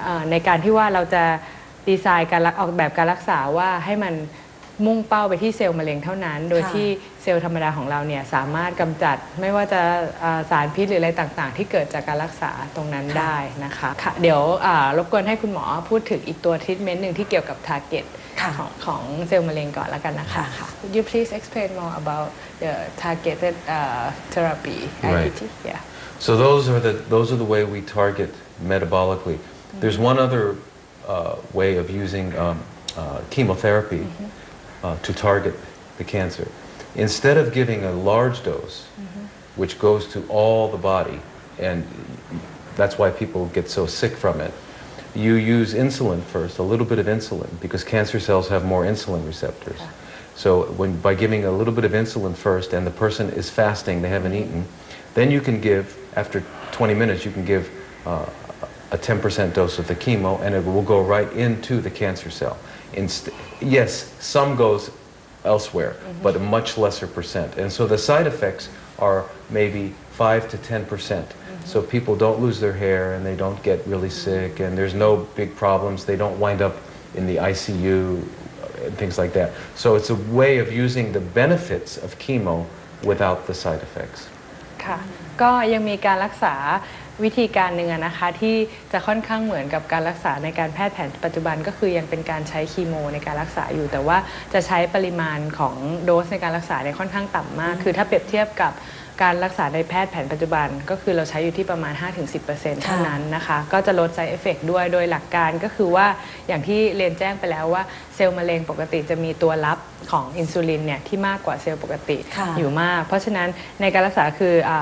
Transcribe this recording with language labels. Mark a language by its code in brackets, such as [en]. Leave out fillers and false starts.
[th] ในการที่ว่าเราจะดีไซน์การออกแบบการรักษาว่าให้มันมุ่งเป้าไปที่เซลล์มะเร็งเท่านั้นโดยที่เซลล์ธรรมดาของเราเนี่ยสามารถกำจัดไม่ว่าจะสารพิษหรืออะไรต่างๆที่เกิดจากการรักษาตรงนั้นได้นะคะเดี๋ยวรบกวนให้คุณหมอพูดถึงอีกตัวทรีทเมนต์หนึ่งที่เกี่ยวกับ target ของเซลล์มะเร็งก่อนแล้วกันนะคะ [en] Could you please explain more about the targeted therapy IPT? Yeah. So those are the way we target metabolically. There's one other way of using chemotherapy to target the cancer. Instead of giving a large dose, which goes to all the body, and That's why people get so sick from it. You use insulin first, a little bit of insulin, because cancer cells have more insulin receptors. So by giving a little bit of insulin first and the person is fasting, they haven't eaten, then you can give, after 20 minutes, you can give a 10% dose of the chemo and it will go right into the cancer cell. Yes, some goes elsewhere, but a much lesser percent. And so the side effects are maybe 5 to 10%. So people don't lose their hair and they don't get really sick and there's no big problems. They don't wind up in the ICU and things like that. So it's a way of using the benefits of chemo without the side effects. [th] ค่ะก็ยังมีการรักษาวิธีการหนึ่งนะคะที่จะค่อนข้างเหมือนกับการรักษาในการแพทย์แผนปัจจุบันก็คือยังเป็นการใช้คีโมในการรักษาอยู่แต่ว่าจะใช้ปริมาณของโดสในการรักษาเนี่ยค่อนข้างต่ำมากคือถ้าเปรียบเทียบกับ การรักษาในแพทย์แผนปัจจุบันก็คือเราใช้อยู่ที่ประมาณ 5-10% เท่านั้นนะคะก็จะลด side effect ด้วยโดยหลักการก็คือว่าอย่างที่เรียนแจ้งไปแล้วว่าเซลล์มะเร็งปกติจะมีตัวรับของอินซูลินเนี่ยที่มากกว่าเซลล์ปกติอยู่มากเพราะฉะนั้นในการรักษาคือ